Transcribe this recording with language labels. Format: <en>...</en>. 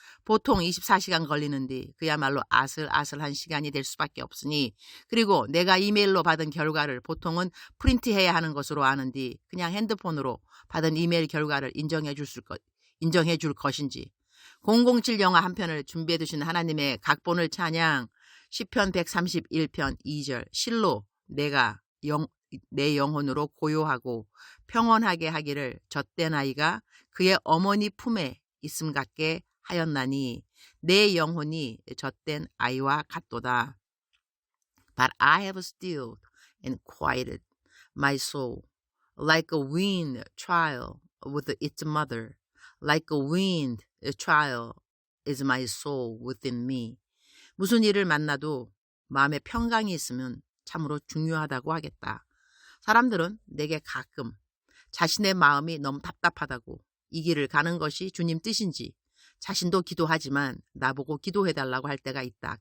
<ko>보통 24시간 걸리는데 그야말로 아슬아슬한 시간이 될 수밖에 없으니 그리고 내가 이메일로 받은 결과를 보통은 프린트해야 하는 것으로 아는데 그냥 핸드폰으로 받은 이메일 결과를 인정해 줄 것인지 007 영화 한 편을 준비해 두신 하나님의 각본을 찬양 시편 131편 2절 실로 내가 내 영혼으로 고요하고 평온하게 하기를 젖된 아이가 그의 어머니 품에 있음 같게 하였나니 내 영혼이 젖된 아이와 같도다.</ko> <en>But I have stilled and quieted my soul like a weaned child with its mother. Like a weaned child is my soul within me.</en> <ko>무슨 일을 만나도 마음에 평강이 있으면 참으로 중요하다고 하겠다. 사람들은 내게 가끔 자신의 마음이 너무 답답하다고 이 길을 가는 것이 주님 뜻인지 자신도 기도하지만 나보고 기도해달라고 할 때가 있다.</ko>